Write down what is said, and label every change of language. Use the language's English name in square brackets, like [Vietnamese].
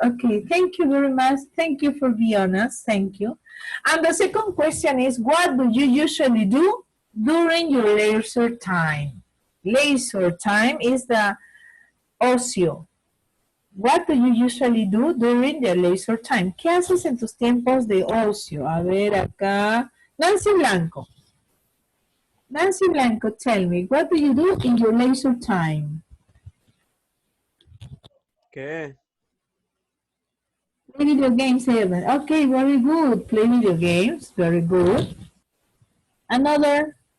[English] Okay, thank you very much. Thank you for being honest. Thank you. And the second question is, what do you usually do during your leisure time? Leisure time is the ocio. What do you usually do during the leisure time? [Spanish] ¿Qué haces en tus tiempos de ocio? A ver acá. Nancy Blanco. [English] Nancy Blanco, tell me, what do you do in your leisure time? [Spanish] ¿Qué? [English] Play video games, Evan. Okay, very good. Play video games, very good. Another.